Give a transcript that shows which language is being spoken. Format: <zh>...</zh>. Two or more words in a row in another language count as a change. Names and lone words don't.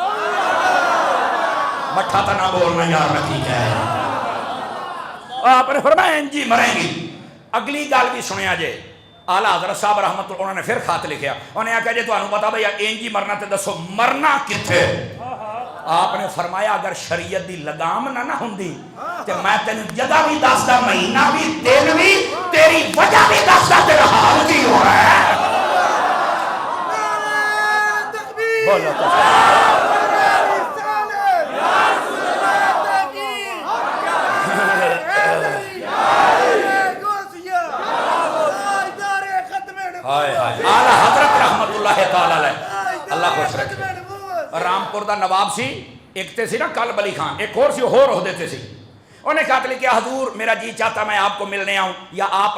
<pa>مٹھا تا نہ بولنا یار میں ٹھیک ہے آپ نے فرمایا انجی مریں گی اگلی گل بھی سنیا جے اعلیٰ حضرت صاحب رحمت اللہ انہوں نے پھر خط لکھیا انہیں آکھا جے تو انہوں پتا بھئی انجی مرنا تے دسو مرنا کتھے آپ نے فرمایا اگر شریعت دی لگام نہ ہوندی تے میں تینوں جگہ بھی دسدا مہینہ بھی دن بھی تیری وجہ بھی دسدا تیرا حال کی ہو رہا ہے بولو تو اعلیٰ حضرت رحمت اللہ تعالیٰ علیہ اللہ خوش رکھے رامپور دا نواب سی ایک تے سی نا کلب علی خان ایک اور سی ہور ہو دیتے سی</pa> <ur>انہیں کہا کہ حضور میرا جی چاہتا میں آپ کو ملنے آؤں یا آپ</ur>